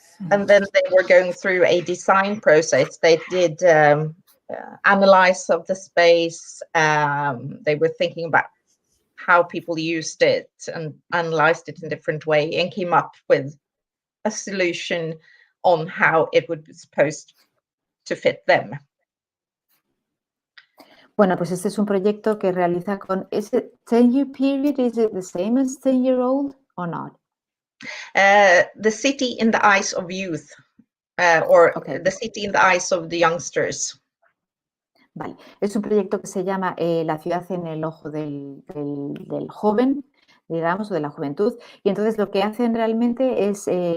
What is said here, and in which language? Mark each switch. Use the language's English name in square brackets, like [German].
[English] And then they were going through a design process. They did analyze of the space. They were thinking about how people used it and analyzed it in a different way and came up with a solution on how it would be supposed to fit them. [Spanish] Bueno, pues este es un proyecto que realiza con... ¿Es [English] 10-year period? Is it the same as 10-year-old or not? The City in the Eyes of Youth, or Okay. The City in the Eyes of the Youngsters. [Spanish] Vale, es un proyecto que se llama La ciudad en el ojo del joven, digamos, o de la juventud. Y entonces lo que hacen realmente es